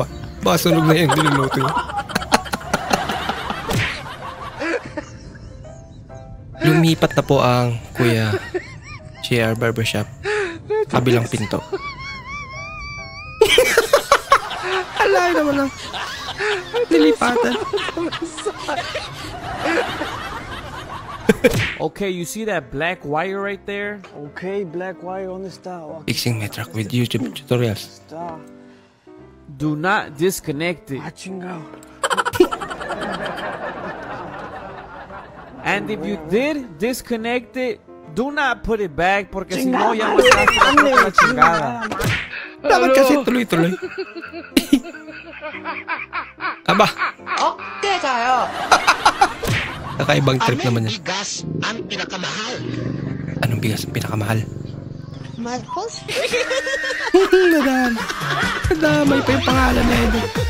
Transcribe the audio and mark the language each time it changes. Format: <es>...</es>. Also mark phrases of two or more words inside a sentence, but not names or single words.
<tl>Baka sunog na yung niluluto niya. Lumipat na po ang Kuya JR Barbershop. Kabilang pinto. Alay naman lang. Nilipatan.</tl> <en>Okay, you see that black wire right there? Okay, black wire on the star. Fixing my truck with YouTube tutorials. Star. Do not disconnect it. Watching out. And if you did disconnect it, do not put it back</en> <es>porque si no ya me estás dando la chingada.</es> <tl>Dapat kasi tuloy-tuloy. Aba. Okay kayo. Kakaibang trip naman yan. Bigas ang pinakamahal. Anong bigas ang pinakamahal? Marcos? Nadamay pa yung pangalan na yun.</tl>